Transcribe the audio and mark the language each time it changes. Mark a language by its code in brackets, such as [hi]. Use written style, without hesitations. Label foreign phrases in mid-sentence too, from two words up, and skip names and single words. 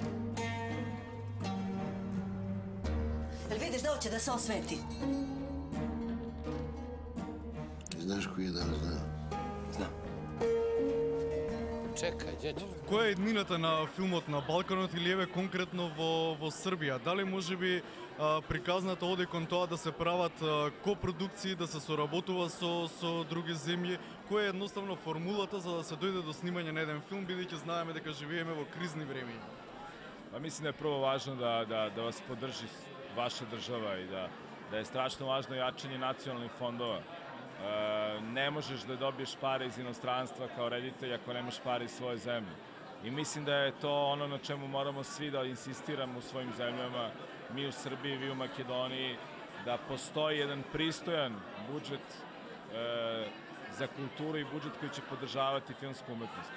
[sr] Jel vidiš da hoće da se osveti? Znaš koji je danas dan? Znam. Čekaj, djeđe. [mk] Која е еднината на филмот на Балканот или еве конкретно во Србија? Дали можеби приказната оди кон тоа да се прават копродукции, да се соработува со други земји? Која е едноставно формулата за да се дојде до снимање на еден филм, бидејќи знаеме дека живееме во кризни времења? [sr] Pa mislim da je prvo važno da vas podrži vaša država i da je strašno važno jačanje nacionalnih fondova. Ne možeš da dobiješ pare iz inostranstva kao reditelj ako nemaš pare iz svoje zemlje. I mislim da je to ono na čemu moramo svi da insistiramo u svojim zemljama, mi u Srbiji, vi u Makedoniji, da postoji jedan pristojan budžet za kulturu i budžet koji će podržavati filmsku umetnost.